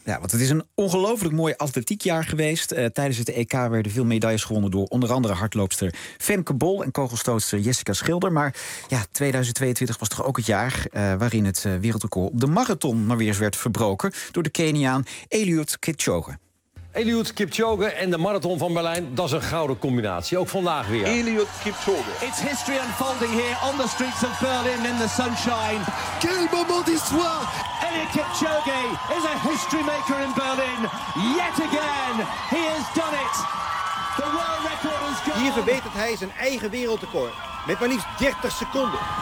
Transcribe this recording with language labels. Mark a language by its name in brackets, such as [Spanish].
[Dutch] Ja, want het is een ongelooflijk mooi atletiekjaar geweest. Tijdens het EK werden veel medailles gewonnen door onder andere hardloopster Femke Bol en kogelstootster Jessica Schilder. Maar ja, 2022 was toch ook het jaar waarin het wereldrecord op de marathon maar weer eens werd verbroken door de Keniaan Eliud Kipchoge. Eliud Kipchoge en de marathon van Berlijn, dat is een gouden combinatie. Ook vandaag weer. Eliud Kipchoge. [English] It's history unfolding here on the streets of Berlin in the sunshine. [French] Quel moment d'histoire! [English] Eliud Kipchoge is a history maker in Berlin. Yet again, he has done it. The world record is gone. [Dutch] Hier verbetert hij zijn eigen wereldrecord met maar liefst 30 seconden.